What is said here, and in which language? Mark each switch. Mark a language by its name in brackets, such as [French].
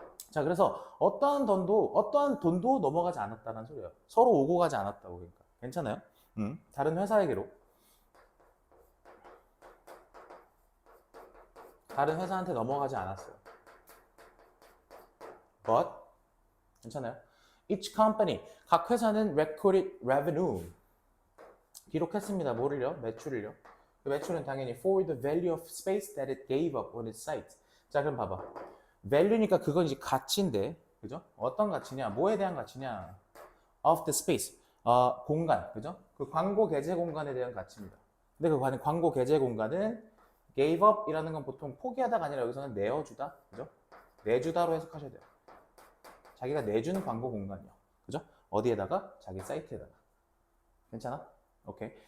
[Korean] 자, 그래서 어떠한 돈도 넘어가지 않았다는 소리예요. 서로 오고 가지 않았다고. 그러니까 괜찮아요? 다른 회사에게로. 다른 회사한테 넘어가지 않았어요. [English] But [Korean] 괜찮아요? [English] Each company, [Korean] 각 회사는 [English] recorded revenue, [Korean] 기록했습니다. 뭐를요? 매출을요. 그 매출은 당연히 [English] for the value of space that it gave up on its site. [Korean] 자, 그럼 봐봐. value니까 그건 이제 가치인데, 그죠? 어떤 가치냐? 뭐에 대한 가치냐? [English] of the space, [Korean] 공간, 그죠? 그 광고 게재 공간에 대한 가치입니다. 근데 그 광고 게재 공간은 [English] gave up [Korean] 이라는 건 보통 포기하다가 아니라 여기서는 내어주다, 그죠? 내주다로 해석하셔야 돼요. 자기가 내주는 광고 공간이요. 그죠? 어디에다가? 자기 사이트에다가. 괜찮아? 오케이.